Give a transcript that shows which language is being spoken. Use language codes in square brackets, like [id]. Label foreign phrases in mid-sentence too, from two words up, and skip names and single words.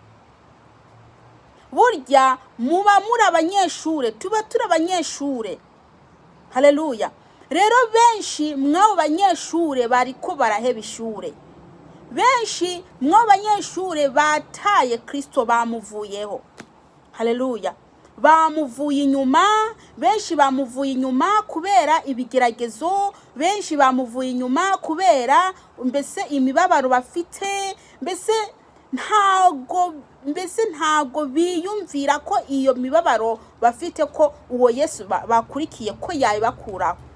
[rn] Burya muba muri abanyeshure, tuba turi abanyeshure. Haleluya. Rero benshi mw'abo banyeshure bariko baraheba ishure. Benshi mw'abo banyeshure bataye Kristo, bamuvuyeho. Haleluya. Bamuvuye inyuma, benshi bamuvuye inyuma kubera ibigeragezo, benshi bamuvuye inyuma kubera mbese imibabaro bafite, mbese ntago biyumvira ko iyo mibabaro bafite ko uwo Yesu bakurikiye ko yabakuraho.